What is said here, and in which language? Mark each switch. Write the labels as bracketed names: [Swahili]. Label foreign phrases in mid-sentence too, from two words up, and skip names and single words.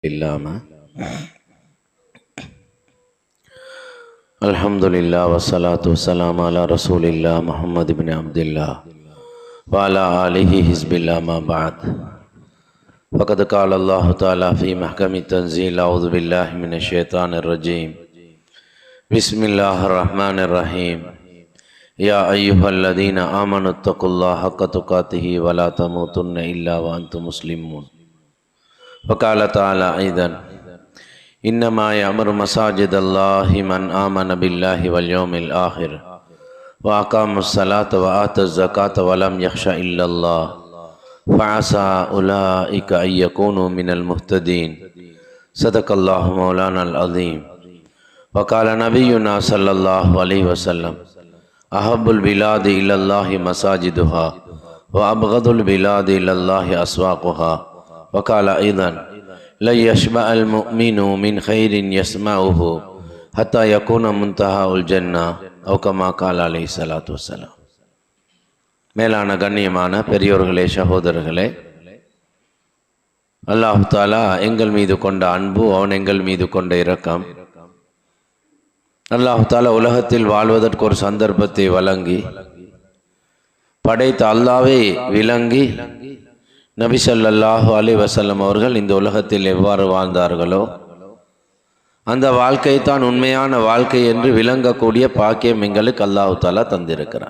[Arabic] இல்லாமல் الحمد لله والصلاة والسلام على رسول الله محمد بن عبد الله و على آله حزب الله ما بعد فقد قال الله تعالى في محكم تنزيل أعوذ بالله من الشيطان الرجيم بسم الله الرحمن الرحيم يا أيها الذين آمنوا اتقوا الله حق تقاته و لا تموتن إلا و أنتم مسلمون وقال تعالى أيضا إنما يأمر مساجد الله من آمن بالله واليوم الآخر وأقام الصلاة وآتى الزكاة ولم يخش إلا الله فعسى أولئك أن يكونوا من المهتدين صدق الله مولانا العظيم وقال نبينا صلى الله عليه وسلم أحب البلاد إلى الله مساجدها وأبغض البلاد إلى الله أسواقها وقال أيضا لا يشبع المؤمن من خير يسمعه حتى يكون منتهى الجنة أو كما قال عليه الصلاة والسلام. [Tamil] மேலான கண்ணியமான பெரியோர்களே, சகோதரர்களே, [Arabic] الله تعالى [Tamil] எங்கள் மீது கொண்ட அன்பு, அவன் எங்கள் மீது கொண்ட இரக்கம், [Arabic] الله تعالى [Tamil] உலகத்தில் வாழ்வதற்கு ஒரு சந்தர்ப்பத்தை வழங்கி படைத்த அல்லாஹ்வை விளங்கி நபி [Arabic] صلى الله عليه وسلم [Tamil] அவர்கள் இந்த உலகத்தில் எவ்வாறு வாழ்ந்தார்களோ அந்த வாழ்க்கை தான் உண்மையான வாழ்க்கை என்று விளங்கக்கூடிய பாக்கியம் எங்களுக்கு [Arabic] الله تعالى [Tamil] தந்திருக்கிறார்.